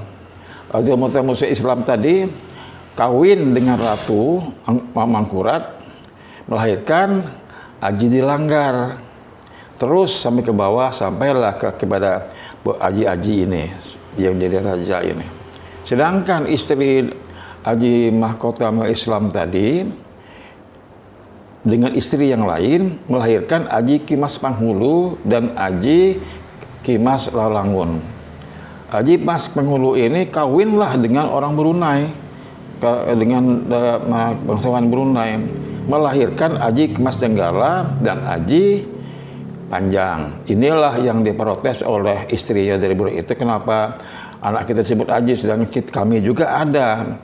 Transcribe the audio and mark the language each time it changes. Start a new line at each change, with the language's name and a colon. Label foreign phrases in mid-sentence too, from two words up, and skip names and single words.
Indonesian: Aji Mahkota Mulia Islam tadi kawin dengan Ratu Mangkurat, melahirkan Aji Dilanggar. Terus sampai ke bawah, sampailah kepada Aji-Aji ini yang jadi raja ini. Sedangkan istri Aji Mahkota Mulia Islam tadi dengan istri yang lain melahirkan Aji Kimas Panghulu dan Aji Kimas Lalangun. Aji Kimas Panghulu ini kawinlah dengan orang Brunei, dengan bangsawan Brunei, melahirkan Aji Kimas Jenggala dan Aji Panjang. Inilah yang diprotes oleh istrinya dari Brunei itu, kenapa anak kita disebut Aji sedangkan kami juga ada.